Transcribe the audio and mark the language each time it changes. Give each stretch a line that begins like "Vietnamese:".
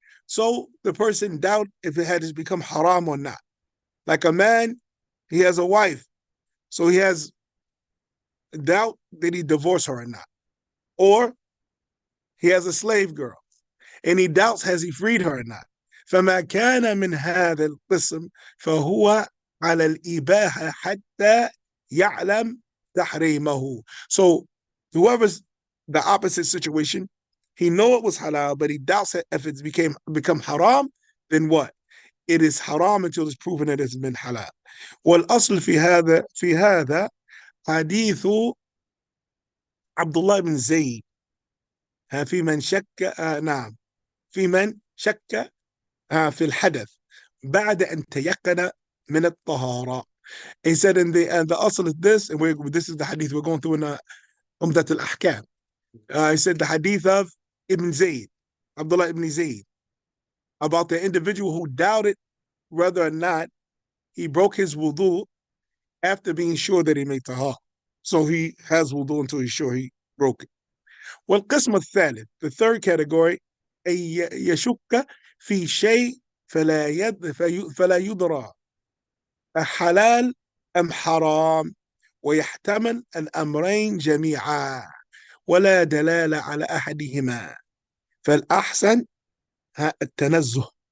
English: So the person doubt if it has become haram or not. Like a man, he has a wife, so he has doubt that he divorced her or not. Or he has a slave girl, and he doubts has he freed her or not.
Arabic: فما كان من هذا القسم فهو على الإباحة حتى يعلم تحريمه.
English: So whoever's the opposite situation, he know it was halal, but he doubts it if it's become haram, then what? It is haram until it's proven that it's been halal.
Arabic: والأصل في هذا حديث عبد الله بن زيد في من شك نعم في من شك في الحدث بعد أن تيقن من الطهارة.
English: He said in the asl is this, and this is the hadith we're going through in Umdat al-Ahkam. He said the hadith of Ibn Zayd, Abdullah ibn Zayd, about the individual who doubted whether or not he broke his wudu after being sure that he made tahar. So he has wudu until he's sure he broke it.
Arabic: والقسم الثالث,
English: the third category,
Arabic: يشك في شيء فلا يدرى حلال أم حرام ويحتمل الأمرين جميعا ولا دلالة على أحدهما فالأحسن التنزه.